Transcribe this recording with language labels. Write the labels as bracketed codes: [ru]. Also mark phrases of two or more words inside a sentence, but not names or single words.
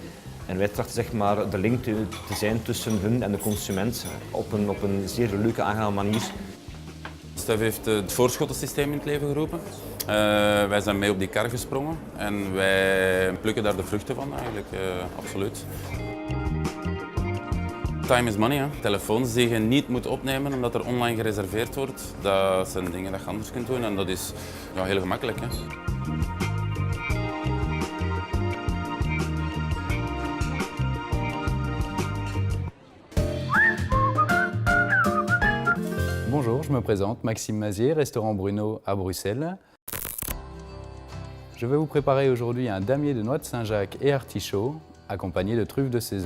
[nl] En wij trachten zeg maar, de link te zijn tussen hun en de consument op een zeer leuke, aangename manier. Stef heeft het voorschottensysteem in het leven geroepen. Wij zijn mee op die kar gesprongen en wij plukken daar de vruchten van eigenlijk, absoluut. [en] Time is money, [nl] hè. Telefoons die je niet moet opnemen omdat er online gereserveerd wordt, dat zijn dingen dat je anders kunt doen en dat is ja, heel gemakkelijk. Hè. [fr] Bonjour, je me présente, Maxime Mazier, restaurant Bruno à Bruxelles. Je vais vous préparer aujourd'hui un damier de noix de Saint-Jacques et artichauts accompagné de truffes de saison.